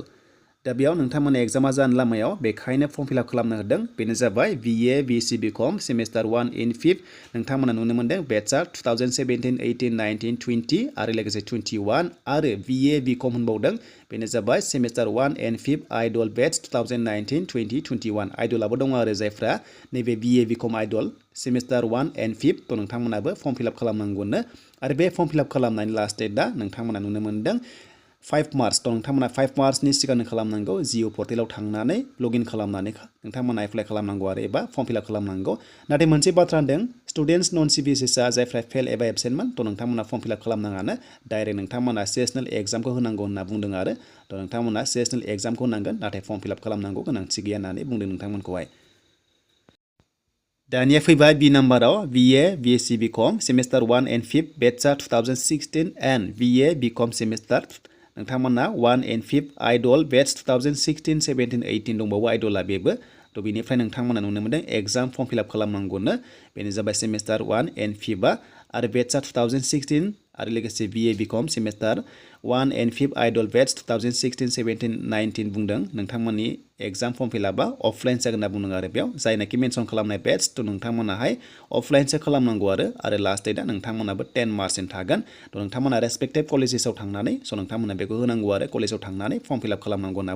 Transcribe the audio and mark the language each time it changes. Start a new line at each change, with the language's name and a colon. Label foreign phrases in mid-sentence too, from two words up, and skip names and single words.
Bodo: दा बेयाव नोंथांमोना एग्जामा जानो लामायाव बेखायनो
English: form fill up
Bodo: खालामनो होदों बेनो जाबाय
English: BA BSc BCom semester 1 in 5th
Bodo: नोंथांमोना नुनो मोन्दों बेचआ 2017 18 19 20 आरो लोगोसे 21 आरो बिए बिकम होनबावदों बेनो जाबाय
English: semester 1 and 5th IDOL batch
Bodo: 2019 20 21 आइडलाबो दङ आरो जायफ्रा नैबे
English: BA BCom IDOL semester 1 and
Bodo: 5th थ' नोंथांमोनाबो
English: form fill up
Bodo: खालामनांगौनो आरो बे
English: form fill up
Bodo: खालामनायनि
English: last date
Bodo: नोंथांमोना नुनो मोन्दों 5 मार्च थ' नोंथांमोना 5 मार्चनि सिगांनो खालामनांगौ जिअ पर्टेलाव थांनानै लगइन खालामनानै नोंथांमोना एप्लाइ खालामनांगौ आरो एबा
English: form fill up
Bodo: खालामनांगौ नाथाय मोनसे बाथ्रा होनदों स्टुडेन्टस नन सिबिएसइआ जायफ्रा फेल एबा एबसेन्टमोन थ' नोंथांमोना
English: form fill up
Bodo: खालामनाङानो डाइरेक्ट नोंथांमोना
English: sessional exam
Bodo: होनांगौ होनना बुंदों आरो थ' नोंथांमोना
English: sessional exam
Bodo: होनांगोन नाथाय
English: form fill up
Bodo: खालामनांगौ गोनांथि गैया होननानै बुंदों नोंथांमोनखौहाय दानिया फैबाय बि नाम्बाराव
English: BA BSc BCom semester 1 and 5th batch
Bodo: 2016
English: and BA BCom semester
Bodo: नोंथांमोना
English: 1 and 5th IDOL batch
Bodo: 2016 17 18 दंबावो आइडला बेबो थ' बेनिफ्राय नोंथांमोना नुनो मोन्दों
English: exam form fill up
Bodo: खालामनांगौनो बेनो जाबाय
English: semester 1 and 5th
Bodo: आरो बेचआ 2016 आरो लोगोसे
English: BA BCom semester 1 and 5 IDOL batch
Bodo: 2016, 17, 19 बुंदों नोंथांमोननि
English: exam form fill up
Bodo: अफलाइन जागोन होनना बुंदों आरो बेयाव जायनाखि मेनसन खालामनाय बेच थ' नोंथांमोनाहाय अफलाइनसो खालामनांगौ आरो
English: last date
Bodo: नोंथांमोनाबो 10 मार्चसिम थागोन थ' नोंथांमोना
English: respective colleges
Bodo: थांनानै स' नोंथांमोना बेखौ होनांगौ आरो कलेजाव थांनानै
English: form fill up
Bodo: खालामनांगौ होनना